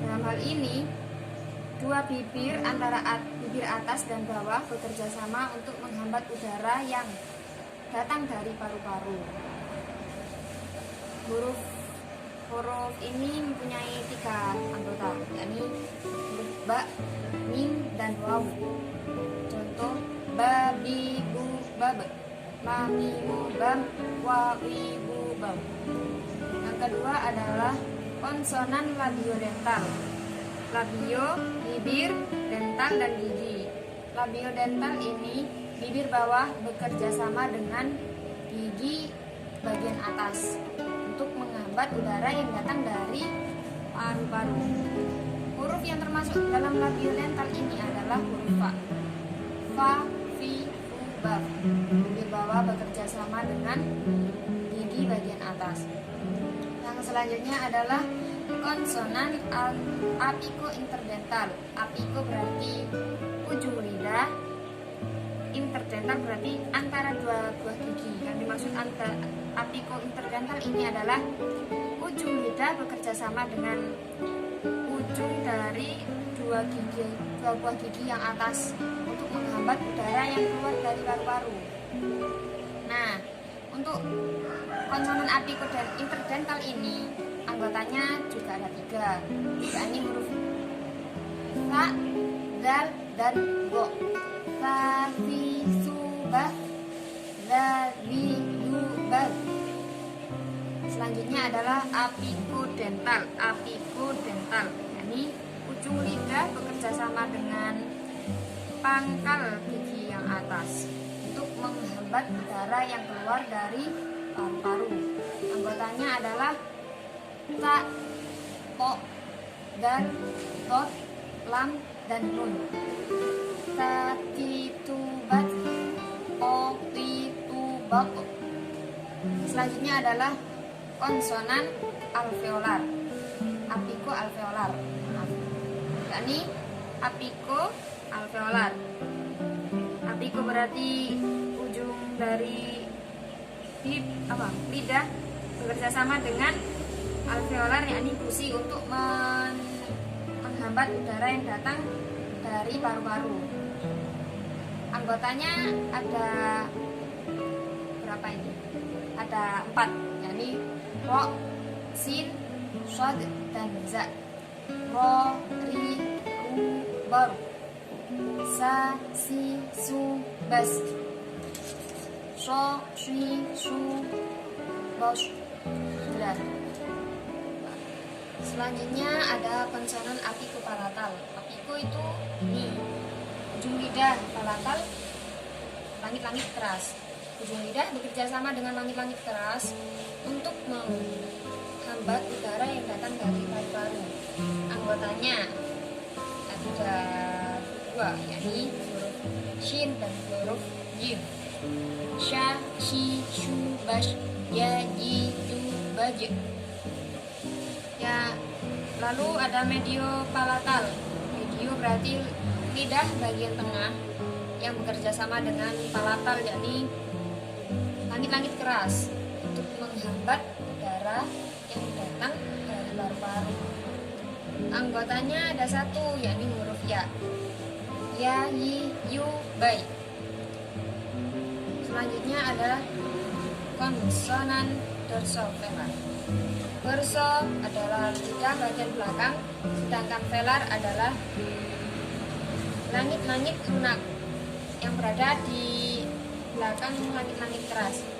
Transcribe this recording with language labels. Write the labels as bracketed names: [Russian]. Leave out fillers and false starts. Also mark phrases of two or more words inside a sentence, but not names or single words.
[Indonesian] Dalam hal ini, 2 bibir antara bibir atas dan bawah bekerja sama untuk menghambat udara yang datang dari paru-paru. Huruf ini mempunyai 3 anggota, yakni huruf ba, mim, dan waw. Contoh: [Arabic] ba, bi, bu, bab, ma, mi, mu, bam, wa, wi, bu, bam. [Indonesian] Yang kedua adalah konsonan labiodental. Labio, bibir, dental, dan gigi. Labiodental ini bibir bawah bekerja sama dengan gigi bagian atas untuk menghambat udara yang datang dari paru-paru. Huruf yang termasuk dalam labiodental ini adalah huruf fa. [Arabic] Fa, fi, fu, ba. [Indonesian] Bibir bawah bekerja sama dengan gigi bagian atas. Yang selanjutnya adalah konsonan apiko interdental. Apiko berarti ujung lidah, interdental berarti antara 2 buah gigi. Yang dimaksud apiko interdental ini adalah ujung lidah bekerja sama dengan ujung dari 2 buah gigi yang atas untuk menghambat udara yang keluar dari paru-paru. Nah, untuk konsonan apiko dan interdental ini anggotanya juga ada 3, yakni huruf fa, dal, dan go. [Arabic] Fa, fi, su, ba, dal, wi, yu, ba. [Indonesian] Selanjutnya adalah apikodental. Apikodental, yakni ujung lidah bekerja sama dengan pangkal gigi yang atas untuk menghambat udara yang keluar dari paru-paru. Anggotanya adalah ta, to, dal, tot, lam, dan nun. [Arabic] Ta, ti, tu, bat, o, ti, tu, bak. [Indonesian] Selanjutnya adalah konsonan alveolar. Apiko alveolar. Yakni apiko alveolar. Apiko berarti ujung dari lidah bekerja sama dengan alveolar, yakni gusi, untuk menghambat udara yang datang dari paru-paru. Anggotanya ada berapa ini? Ada 4, yakni ro, sin, shod, dan za. [Arabic] Ro, ri, ru, bar, sa, si, su, bas, sho, shi, su, bos. [Indonesian] Sudah. Selanjutnya ada konsonan apiko palatal. Apiko itu di ujung lidah, palatal langit-langit keras. Ujung lidah bekerja sama dengan langit-langit keras untuk menghambat udara yang datang dari paru-paru. Anggotanya ada 2, yakni huruf shin dan huruf yin. [Arabic] shi, shu, bash, ya, ji, ju, baj. [Indonesian] Ya, lalu ada medio palatal. Medio berarti lidah bagian tengah yang bekerja sama dengan palatal, yakni langit-langit keras untuk menghambat udara yang datang dari paru-paru. Anggotanya ada satu, yakni huruf ya. [Arabic] Ya, yi, yu, bai. [Indonesian] Selanjutnya ada konsonan dorsovelar. Dorso adalah lidah bagian belakang, sedangkan velar adalah langit-langit lunak yang berada di belakang langit-langit keras.